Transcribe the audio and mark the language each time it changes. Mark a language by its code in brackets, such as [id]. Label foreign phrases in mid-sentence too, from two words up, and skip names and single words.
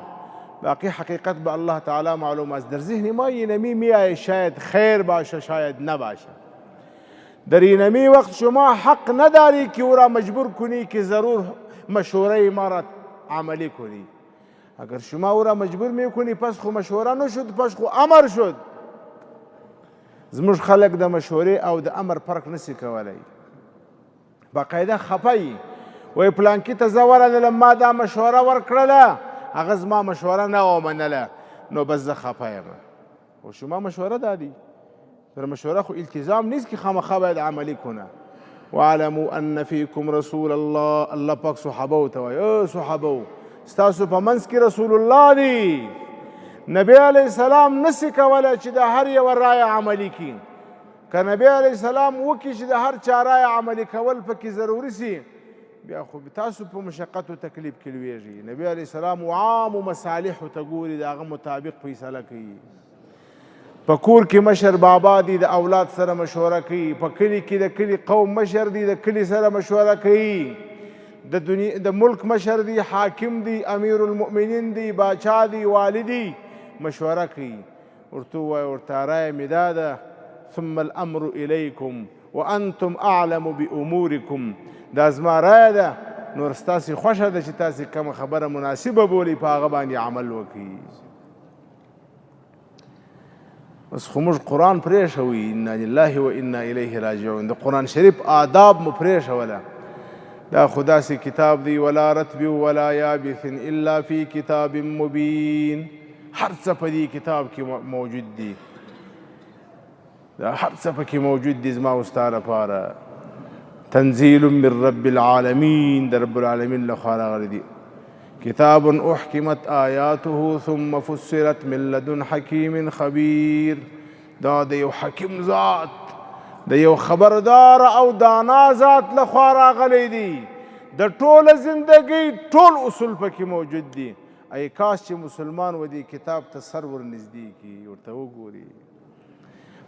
[fa] باقی حقیقت به الله تعالی معلوم است. در ذهن ما این نمی میآید، شاید خیر باشه شاید نباشه. در این نمی وقت شما حق نداری که او را مجبور کنی که ضرور مشوره ما را عملی کنی. اگر شما او را مجبور میکنی پس خو مشوره نشد، پس خو امر شد. [ps] زموږ خلک د مشورې او د امر فرق نسی کولی. باقاعده خفه وی پلانکي ته زه ورغلم، ما دا مشوره ورکړله، هغه زما مشوره نه ومنله، نو بس زه خفه یم. [fa] و شما مشوره دادی، در مشوره خو التزام نیست که خامخا باید عملی کنه. [ar] واعلموا ان فیکم رسول الله. [ps] الله پاک صحابه ته وایي او صحابه ستاسو په منځ کې رسول الله دی. نبی علیہ السلام نسی کولی چې د هر یو رایه عملي کړي. که نبی علیہ السلام وکړي چې د هر چا رایه عملي کول پکې ضروري سي، بیا خو تاسو په مشقت او تکلیف کې لویږي. نبی علیہ السلام عامو مصالحو ته ګوري، د هغه مطابق فیصله کوي. په کور کې مشر بابا دی، د اولاد سره مشوره کوي. په کلي کې د کلي قوم مشر دی، د کلي سره مشوره کوي. د ملک مشر دی، حاکم دی، امیر المؤمنین دی، باچا دی، والدی، مشوره کوي. ورته ووایي ورته رایه مې دا ده، [ar] ثم الامر الیکم وانتم اعلم بامورکم، [ps] دا زما رایه ده، نور ستاسې خوښه ده چې تاسې کومه خبره مناسبه بولئ په هغه باندې عمل وکړي. بس خو موږ قرآن پرېښوي، [ar] انا لله و انا الیه راجعون. [ps] د قرآن شریف آداب مو پرېښوله. دا خو داسې کتاب دی، [ar] ولا رتب ولا یابس الا فی کتاب مبین. [ps] هر څه په دې کتاب کې موجود دي، دا هر څه پکې موجود دي زما او ستا لپاره. [ar] تنزیل من رب العالمین، [ps] د رب العالمین لخوا راغلی دي. [ar] کتاب احکمت آیاته ثم فسرت من لدن حکیم خبیر. [ps] دا د یو حکیم ذات، د یو خبردار او دانا ذات لخوا راغلی دي. د ټوله زندگی ټول اصول پکې موجود دي. ای کاش چې مسلمان و دې کتاب ته سر ورنږدې کړي، ورته وګوري.